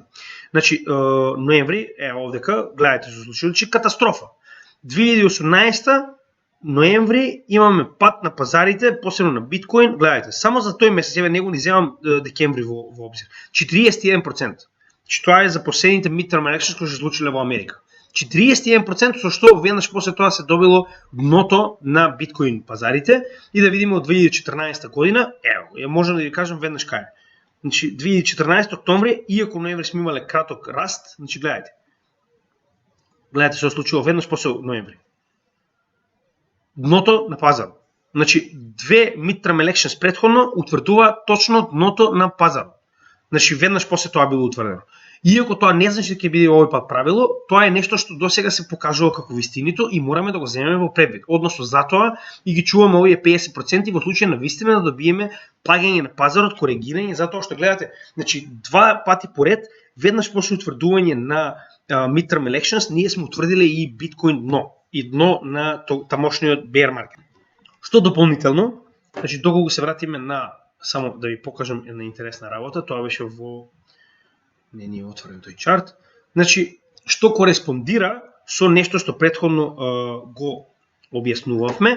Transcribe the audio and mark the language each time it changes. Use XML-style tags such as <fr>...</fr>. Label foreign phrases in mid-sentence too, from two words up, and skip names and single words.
<mk>Значи, ноември, овдека, гледайте што се случило, че катастрофа. 2018 ноември имаме пад на пазарите, посебно на биткоин, гледайте, само за тој месец, него ни земам декември во обзир, 41%. Че тоа е за последните</mk> <en>midterm elections</en> <mk>кои се случиле во Америка. 41% со што веднаш после тоа се добило дното на биткоин пазарите и да видиме од 2014 година, можам да ви кажам веднаш кај. Значи 2014 октомври, иако ноември сме имале краток раст, значи гледайте. Гледайте што се случило веднаш после ноември. Дното на пазар. Значи две</mk> <en>midterm elections</en> <mk>претходно утврдува точно дното на пазар. Значи веднаш после тоа било утврдено. Иако тоа не значи дека ќе биде овој пат правило, тоа е нешто што досега се покажува како вистинито и мораме да го земеме во предвид. Односно затоа и ги чуваме овие 50% во случај на вистина да добиеме паѓање на пазарот, коригирање, затоа што гледате, значи два пати поред, веднаш после утврдување на</mk> <en>midterm elections,</en> <mk>ние сме утврдиле и биткоин дно, и дно на тамошниот</mk> <en>bear market.</en> <mk>Што дополнително, значи доколку се вратиме на само да ви покажам една интересна работа, тоа беше во не е отворен тој чарт. Значи, што кореспондира со нешто што претходно го објаснувавме.</mk>